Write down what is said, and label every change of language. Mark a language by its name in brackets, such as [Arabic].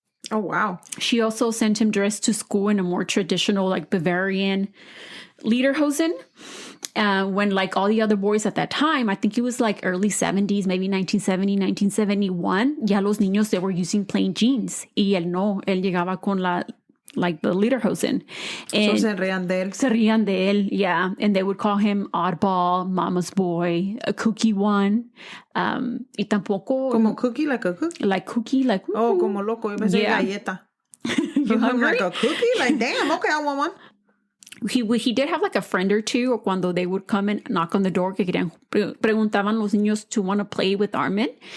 [English] Oh, wow. She also sent him dressed to school in a more traditional like Bavarian lederhosen. When like all the other boys at that time, I think it was like early 70s, maybe 1970, 1971, [Spanish] ya los niños, [English] they were using plain jeans. [Spanish] Y él no, él llegaba con the lederhosen. [English] And [Spanish] so se rían de él. Se rían de él, yeah. [English] And they would call him oddball, mama's boy, a kooky one. [Spanish] Y tampoco... [English] Como cookie, like a cookie? Like cookie, like... [Spanish] Oh, como loco. Yo pensé galleta. [English] You hungry? Like a cookie? Like, damn, okay, I want one. He did have like a friend or two, or [Spanish] cuando [English] they would come and knock on the door, [Spanish] que preguntaban los niños [English] to want to play with Armin.